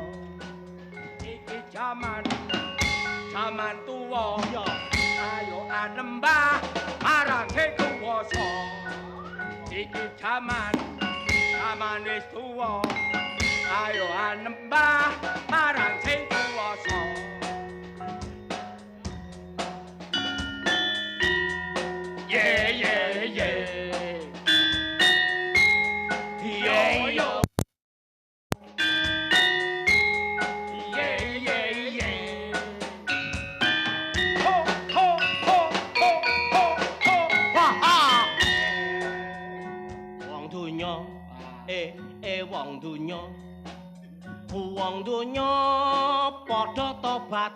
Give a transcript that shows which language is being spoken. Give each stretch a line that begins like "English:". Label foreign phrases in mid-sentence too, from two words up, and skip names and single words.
Javanese: Iki jaman tuwa. Ayo anembah marang kuwasa. Iki jaman wis tuwa. Ayo anembah marang kuwasa.
English: Yeah.
Javanese: Yo.
English: Yeah. Ho. Ha.
Javanese: Wong donya wong donya wong donya padha tobat.